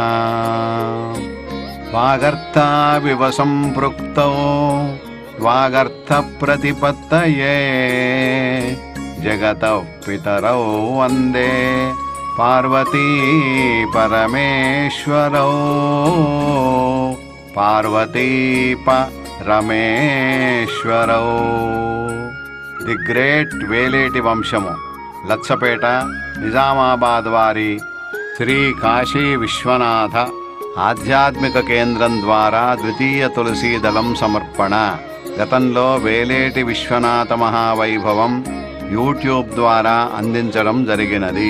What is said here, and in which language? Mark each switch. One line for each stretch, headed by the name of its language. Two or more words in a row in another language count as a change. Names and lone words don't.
Sanskrit: वागर्ताविव सम्पृक्तौ वागर्थप्रतिपत्तये जगतः पितरौ वन्दे पार्वती परमेश्वरौ। पार्वती परमेश्वरौ।
Telugu: ది గ్రేట్ వేలేటి వంశము లచ్చపేట నిజామాబాద్ వారి శ్రీ కాశీ విశ్వనాథ ఆధ్యాత్మిక కేంద్రం ద్వారా ద్వితీయ తులసీదళం సమర్పణ. గతంలో వేలేటి విశ్వనాథ మహావైభవం యూట్యూబ్ ద్వారా అందించడం జరిగినది.